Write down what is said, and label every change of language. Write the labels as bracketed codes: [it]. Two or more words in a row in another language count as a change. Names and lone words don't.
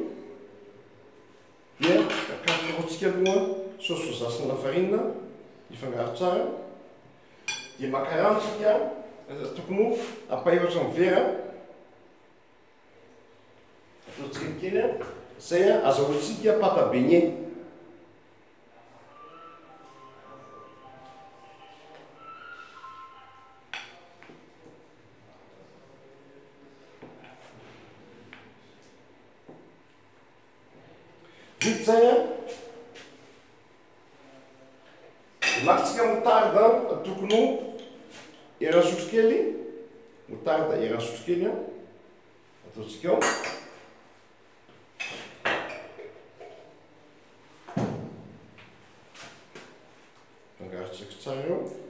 [mg] Dia karokarotsika aloha saosy soja sy ny lafarina ifangaro tsara. Dia macaroni tsika tokony ampaefatra amin'ny vera. Ataotsika kely zay azahoantsika [fr] pâte à beignet. [mg] Vite zay maksika moutarde tokony era sotro kely. Moutarde era sotro kely ataotsika ao. Fangarotsika tsara eo.